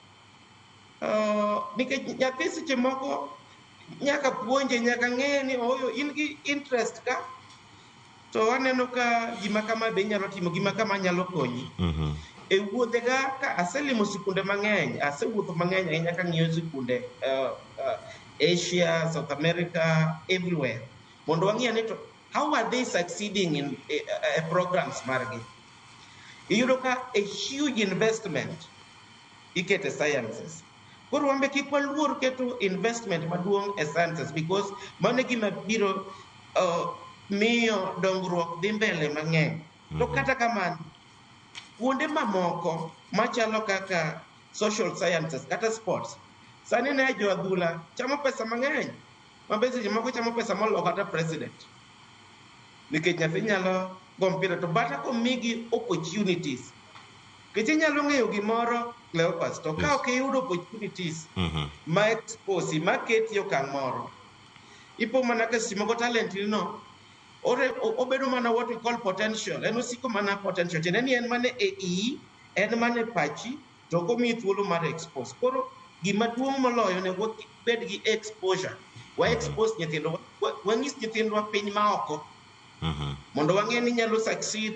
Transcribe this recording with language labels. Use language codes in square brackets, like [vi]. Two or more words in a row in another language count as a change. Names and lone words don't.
[luo] Nikech nyathi seche moko nyaka puonje, nyaka ng'e ni oyo in gi interest ka, to aneno ka gima kama be nyalo timo, gima kama nyalo konyi. E wuodhega ka aselimo sikunde mang'eny, asewuotho mang'eny ahinya ka ng'iyo sikunde Asia, South America, everywhere, mondo wang'iya ni to [en] how are they succeeding in programs margi. [luo] Iyudo ka [en] a huge investment [luo] ikete sciences. Koro wambe kik waluor keto investment maduong' e sciences, because mano gima biro miyo dongruok dhi mbele mang'eny. To kata kamano, kuonde mamoko machalo kaka [en] social sciences [luo] kata sports, sani ne jo adhula chamo pesa mang'eny, mabe seche moko chamo pesa molo kata president, nikech nyathi nyalo go mpira to bata komigi opportunities. Kech inyalo ng'eyo gimoro, Cleopas, to ka ok iyudo opportunities ma expose, ma keti okang' moro, ipo mana ka seche moko talent no obedo mana [en] what we call potential. [luo] En osiko mana potential, tiende ni en mana e iyi, en mana e pachi, to ok omiyi thuolo mar expose. Koro gima duong' moloyo ne bed gi exposure. Wa expose nyithindwa, wanyis nyithindwa piny ma oko, mondo wang'e ni nyalo succeed.